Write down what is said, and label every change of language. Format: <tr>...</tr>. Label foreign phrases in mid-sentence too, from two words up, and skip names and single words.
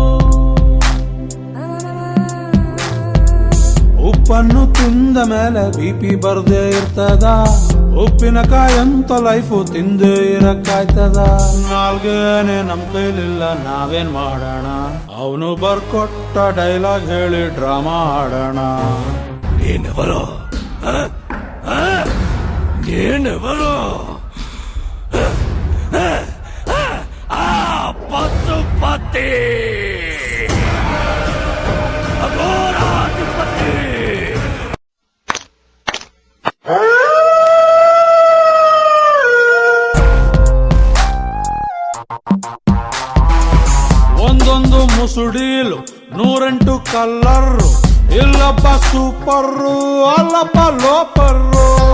<kn>ಉಪ್ಪನ್ನು ತಿಂದ ಮೇಲೆ ಬಿಪಿ ಬರ್ದೇ ಇರ್ತದ, ಉಪ್ಪಿನಕಾಯಂತ ಲೈಫು ತಿಂದೇ ಇರಕ್ಕಾಯ್ತದ? ನಾಲ್ಗೇನೆ ನಮ್ ಕೈಲಿಲ್ಲ, ನಾವೇನ್ ಮಾಡೋಣ? ಅವನು ಬರ್ಕೊಟ್ಟ ಡೈಲಾಗ್ ಹೇಳಿ ಡ್ರಾಮಾ ಆಡೋಣ.</kn> <te>నేనెవరో? నేనెవరో? పశుపతి, అఘోరాధిపతి.</te> <kn>ಒಂದೊಂದು ಮುಸುಡೀಲು 108 ಕಲ್ಲರ್ರು, ಇಲ್ಲಪ್ಪ ಸೂಪರ್ರು, ಅಲ್ಲಪ್ಪ ಲೋಪರ್ರು.</kn>